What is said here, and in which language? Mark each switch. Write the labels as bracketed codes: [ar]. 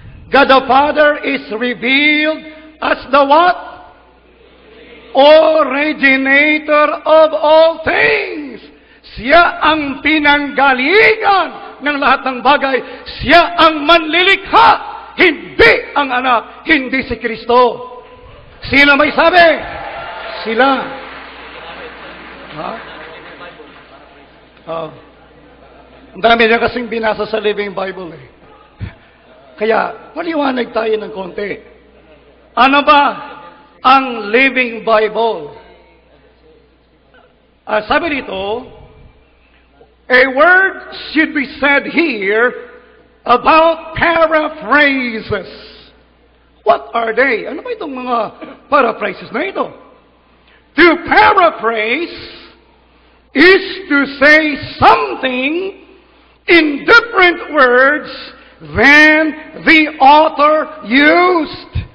[en] God the Father is revealed as the what? Originator of all things. [tl] Siya ang pinanggalingan ng lahat ng bagay. Siya ang manlilikha. Hindi ang anak, hindi si Kristo. Sino may sabi? Sila. Ha? Ang dami niya kasing binasa sa Living Bible eh. Kaya, maliwanag tayo ng konti. Ano ba ang Living Bible? Sabi dito, [en] a word should be said here about paraphrases. What are they? [tl] Ano ba itong mga paraphrases na ito? [en] To paraphrase is to say something in different words than the author used.